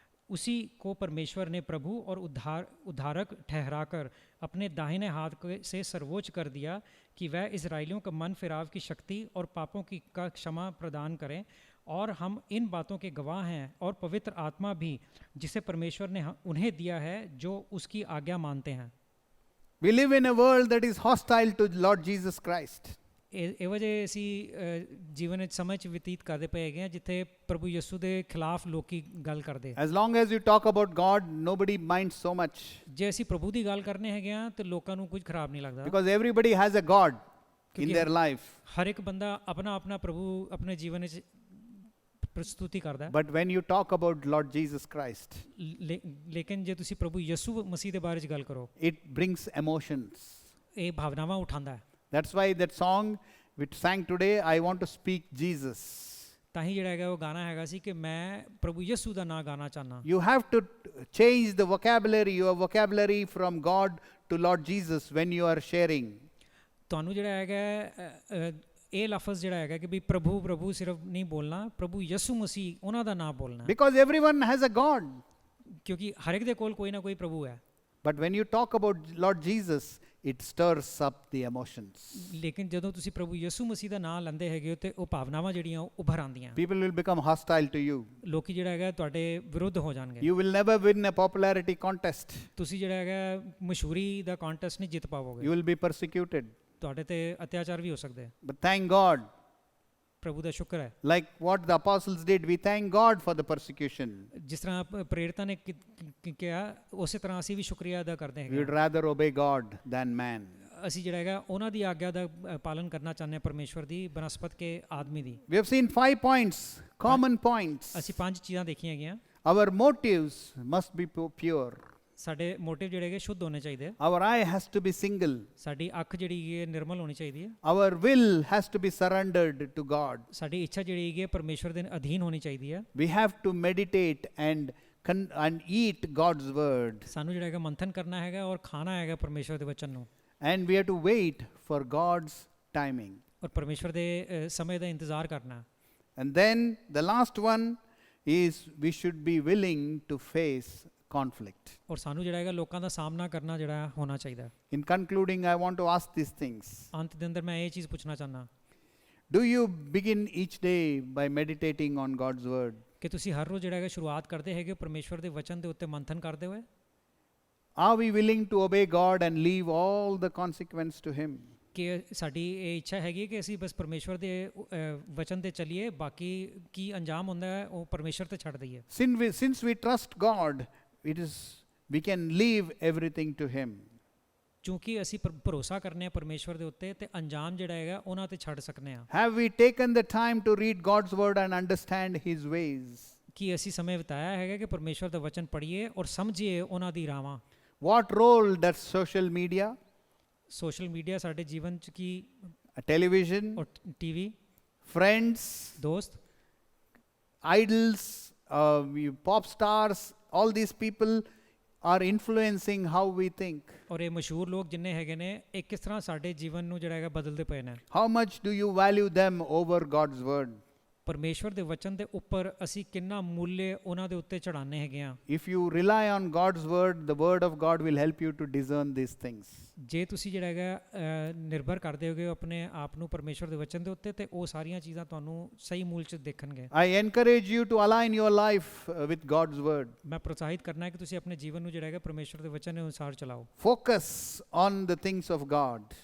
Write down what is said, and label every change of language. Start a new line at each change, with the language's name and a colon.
Hindi: उसी को परमेश्वर ने प्रभु और उद्धारक ठहराकर अपने दाहिने हाथ से सर्वोच्च कर दिया कि वह इजराइलियों का मन फिराव की शक्ति और पापों की का क्षमा प्रदान करें। और हम इन बातों के गवाह हैं, और पवित्र आत्मा भी जिसे परमेश्वर ने उन्हें दिया है जो उसकी आज्ञा मानते हैं।
English: We live in a world that is hostile to Lord Jesus Christ.
Punjabi: ਇਹ ਵਜ੍ਹਾ ਅਸੀਂ ਜੀਵਨ ਵਿੱਚ ਸਮਝ ਬਤੀਤ ਕਰਦੇ ਪਏ ਹੈਗੇ ਹਾਂ ਜਿੱਥੇ ਪ੍ਰਭੂ ਯਿਸੂ ਦੇ ਖਿਲਾਫ ਲੋਕੀ ਗੱਲ ਕਰਦੇ।
English: As long as you talk about God, nobody minds so much.
Punjabi: ਜੇ ਅਸੀਂ ਪ੍ਰਭੂ ਦੀ ਗੱਲ ਕਰਨੇ ਹੈਗੇ ਆ ਤੇ ਲੋਕਾਂ ਨੂੰ ਕੁਝ ਖਰਾਬ ਨਹੀਂ ਲੱਗਦਾ।
English: Because everybody has a God in their life.
Punjabi: ਹਰ ਇੱਕ ਬੰਦਾ ਆਪਣਾ ਪ੍ਰਭੂ ਆਪਣੇ ਜੀਵਨ ਵਿੱਚ ਪ੍ਰਸਤੁਤੀ ਕਰਦਾ ਹੈ।
English: But when you talk about Lord Jesus Christ,
Punjabi: ਲੇਕਿਨ ਜੇ ਤੁਸੀਂ ਪ੍ਰਭੂ ਯਿਸੂ ਮਸੀਹ ਦੇ ਬਾਰੇ 'ਚ ਗੱਲ ਕਰੋ,
English: it brings emotions.
Punjabi: ਇਹ ਭਾਵਨਾਵਾਂ ਉਠਾਉਂਦਾ ਹੈ।
English: That's why that song which sang today, I want to speak Jesus.
Punjabi: ਤਾਂ ਹੀ ਜਿਹੜਾ ਹੈਗਾ ਉਹ ਗਾਣਾ ਹੈਗਾ ਸੀ ਕਿ ਮੈਂ ਪ੍ਰਭੂ ਯਿਸੂ ਦਾ ਨਾਂ ਗਾਣਾ ਚਾਹਨਾ।
English: You have to change the vocabulary, your vocabulary from God to Lord Jesus when you are sharing.
Punjabi: ਤੁਹਾਨੂੰ ਜਿਹੜਾ ਹੈਗਾ ਇਹ ਲਫ਼ਜ਼ ਜਿਹੜਾ ਹੈਗਾ ਕਿ ਵੀ ਪ੍ਰਭੂ ਪ੍ਰਭੂ ਸਿਰਫ ਨਹੀਂ ਬੋਲਣਾ, ਪ੍ਰਭੂ ਯਿਸੂ ਮਸੀਹ ਉਹਨਾਂ ਦਾ ਨਾਮ ਬੋਲਣਾ,
English: Because everyone has a God.
Punjabi: ਕਿਉਂਕਿ ਹਰ ਇੱਕ ਦੇ ਕੋਲ ਕੋਈ ਨਾ ਕੋਈ ਪ੍ਰਭੂ ਹੈ।
English: But when you talk about Lord Jesus, it stirs up the emotions.
Punjabi: ਲੇਕਿਨ ਜਦੋਂ ਤੁਸੀਂ ਪ੍ਰਭੂ ਯਿਸੂ ਮਸੀਹ ਦਾ ਨਾਮ ਲੈਂਦੇ ਹੈਗੇ ਹੋ ਤੇ ਉਹ ਭਾਵਨਾਵਾਂ ਜਿਹੜੀਆਂ ਉਹ ਉੱਭਰ ਆਉਂਦੀਆਂ,
English: People will become hostile to you.
Punjabi: ਲੋਕੀ ਜਿਹੜਾ ਹੈਗਾ ਤੁਹਾਡੇ ਵਿਰੁੱਧ ਹੋ ਜਾਣਗੇ।
English: You will never win a popularity contest.
Punjabi: ਤੁਸੀਂ ਜਿਹੜਾ ਹੈਗਾ ਮਸ਼ਹੂਰੀ ਦਾ ਕੰਟੈਸਟ ਨਹੀਂ ਜਿੱਤ ਪਾਵੋਗੇ,
English: You will be persecuted.
Punjabi: ਤੁਹਾਡੇ ਤੇ ਅਤਿਆਚਾਰ ਵੀ ਹੋ ਸਕਦੇ ਹੈ।
English: But thank God,
Punjabi: ਪ੍ਰਭੂ ਦਾ ਸ਼ੁਕਰ ਹੈ,
English: like what the apostles did, we thank God for the persecution.
Punjabi: ਜਿਸ ਤਰ੍ਹਾਂ ਪ੍ਰੇਰਿਤਾਂ ਨੇ ਕਿਹਾ ਉਸੇ ਤਰ੍ਹਾਂ ਅਸੀਂ ਵੀ ਸ਼ੁਕਰੀਆ ਅਦਾ ਕਰਦੇ
English: We
Punjabi: ਹੈਗੇ।
English: would rather obey God than man.
Punjabi: ਅਸੀਂ ਜਿਹੜਾ ਹੈਗਾ ਉਹਨਾਂ ਦੀ ਆਗਿਆ ਦਾ ਪਾਲਨ ਕਰਨਾ ਚਾਹੁੰਦੇ ਹਾਂ, ਪਰਮੇਸ਼ਵਰ ਦੀ ਬਨਸਪਤ ਕੇ ਆਦਮੀ ਦੀ।
English: We have seen 5 points, common points.
Punjabi: ਅਸੀਂ 5 ਚੀਜ਼ਾਂ ਦੇਖੀਆਂ ਹੈਗੀਆਂ।
English: Our motives must be pure.
Punjabi: ਸਾਡੇ ਮੋਟਿਵ ਜਿਹੜੇ ਹੈਗੇ ਸ਼ੁੱਧ ਹੋਣੇ ਚਾਹੀਦੇ।
English: Our eye has to be single.
Punjabi: ਸਾਡੀ ਅੱਖ ਜਿਹੜੀ ਹੈ ਨਿਰਮਲ ਹੋਣੀ ਚਾਹੀਦੀ ਹੈ।
English: Our will has to be surrendered to God.
Punjabi: ਸਾਡੀ ਇੱਛਾ ਜਿਹੜੀ ਹੈ ਪਰਮੇਸ਼ਵਰ ਦੇ ਅਧੀਨ ਹੋਣੀ ਚਾਹੀਦੀ ਹੈ।
English: We have to meditate and eat God's word.
Punjabi: ਸਾਨੂੰ ਜਿਹੜਾ ਹੈਗਾ ਮੰਥਨ ਕਰਨਾ ਹੈਗਾ ਔਰ ਖਾਣਾ ਹੈਗਾ ਪਰਮੇਸ਼ਵਰ ਦੇ ਵਚਨ ਨੂੰ।
English: And we have to wait for God's timing.
Punjabi: ਔਰ ਪਰਮੇਸ਼ਵਰ ਦੇ ਸਮੇਂ ਦਾ ਇੰਤਜ਼ਾਰ ਕਰਨਾ।
English: And then the last one is we should be willing to face conflict.
Punjabi: ਔਰ ਸਾਨੂੰ ਜਿਹੜਾ ਹੈਗਾ ਲੋਕਾਂ ਦਾ ਸਾਹਮਣਾ ਕਰਨਾ ਜਿਹੜਾ ਹੋਣਾ ਚਾਹੀਦਾ।
English: In concluding, I want to ask these things.
Punjabi: ਅੰਤ ਦੇ ਅੰਦਰ ਮੈਂ ਇਹ ਚੀਜ਼ ਪੁੱਛਣਾ ਚਾਹੁੰਦਾ,
English: Do you begin each day by meditating on God's word?
Punjabi: ਕਿ ਤੁਸੀਂ ਹਰ ਰੋਜ਼ ਜਿਹੜਾ ਹੈਗਾ ਸ਼ੁਰੂਆਤ ਕਰਦੇ ਹੈਗੇ ਪਰਮੇਸ਼ਵਰ ਦੇ ਵਚਨ ਦੇ ਉੱਤੇ ਮੰਥਨ ਕਰਦੇ ਹੋਏ?
English: Are we willing to obey God and leave all the consequence to Him?
Punjabi: ਕਿ ਸਾਡੀ ਇਹ ਇੱਛਾ ਹੈਗੀ ਕਿ ਅਸੀਂ ਬਸ ਪਰਮੇਸ਼ਵਰ ਦੇ ਵਚਨ ਤੇ ਚੱਲੀਏ, ਬਾਕੀ ਕੀ ਅੰਜਾਮ ਹੁੰਦਾ ਹੈ ਉਹ ਪਰਮੇਸ਼ਵਰ ਤੇ ਛੱਡ ਦਈਏ।
English: Since we trust God, we can leave everything to Him.
Punjabi: ਕਿਉਂਕਿ ਅਸੀਂ ਭਰੋਸਾ ਕਰਨੇ ਆ ਪਰਮੇਸ਼ਵਰ ਦੇ ਉੱਤੇ ਤੇ ਅੰਜਾਮ ਜਿਹੜਾ ਹੈਗਾ ਉਹਨਾਂ ਤੇ ਛੱਡ ਸਕਨੇ ਆ।
English: Have we taken the time to read God's word and understand His ways?
Punjabi: ਕੀ ਅਸੀਂ ਸਮੇਂ ਬਿਤਾਇਆ ਹੈਗਾ ਕਿ ਪਰਮੇਸ਼ਵਰ ਦਾ ਵਚਨ ਪੜ੍ਹੀਏ ਔਰ ਸਮਝੀਏ ਉਹਨਾਂ ਦੀ ਰਾਹਾਂ?
English: What role does social media,
Punjabi: social media ਸਾਡੇ ਜੀਵਨ ਚ ਕੀ,
English: television,
Punjabi: ਔਰ ਟੀਵੀ,
English: friends,
Punjabi: ਦੋਸਤ,
English: idols, pop stars, all these people are influencing how we think?
Punjabi: ਔਰ ਇਹ ਮਸ਼ਹੂਰ ਲੋਕ ਜਿੰਨੇ ਹੈਗੇ ਨੇ ਇਹ ਕਿਸ ਤਰ੍ਹਾਂ ਸਾਡੇ ਜੀਵਨ ਨੂੰ ਜਿਹੜਾ ਹੈਗਾ ਬਦਲਦੇ ਪਏ ਨੇ?
English: How much do you value them over God's word?
Punjabi: ਪਰਮੇਸ਼ਵਰ ਦੇ ਵਚਨ ਦੇ ਉੱਪਰ ਅਸੀਂ ਕਿੰਨਾ ਮੁੱਲ ਉਹਨਾਂ ਦੇ ਉੱਤੇ ਚੜਾਉਂਦੇ ਹੈਗੇ ਆ?
English: If you rely on God's word, the word of God will help you to discern these things.
Punjabi: ਜੇ ਤੁਸੀਂ ਜਿਹੜਾ ਹੈਗਾ ਨਿਰਭਰ ਕਰਦੇ ਹੋਗੇ ਆਪਣੇ ਆਪ ਨੂੰ ਪਰਮੇਸ਼ਵਰ ਦੇ ਵਚਨ ਦੇ ਉੱਤੇ ਤੇ ਉਹ ਸਾਰੀਆਂ ਚੀਜ਼ਾਂ ਤੁਹਾਨੂੰ ਸਹੀ ਮੂਲ ਚ ਦੇਖਣਗੇ।
English: I encourage you to align your life with God's word.
Punjabi: ਮੈਂ ਪ੍ਰੋਤਸਾਹਿਤ ਕਰਨਾ ਹੈ ਕਿ ਤੁਸੀਂ ਆਪਣੇ ਜੀਵਨ ਨੂੰ ਜਿਹੜਾ ਹੈਗਾ ਪਰਮੇਸ਼ਵਰ ਦੇ ਵਚਨ ਦੇ ਅਨੁਸਾਰ ਚਲਾਓ।
English: Focus on the things of God.